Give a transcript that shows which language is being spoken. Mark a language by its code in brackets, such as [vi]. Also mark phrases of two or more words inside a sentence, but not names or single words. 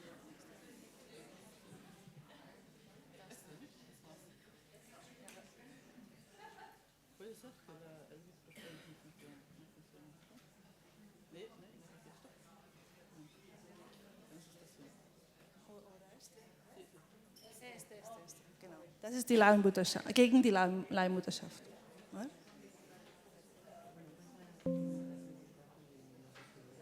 [es] Puede ser que el micrófono no funciona. Nee, aquí está. Este. [de] Genau. Das ist die Leihmutterschaft, gegen die Leihmutterschaft.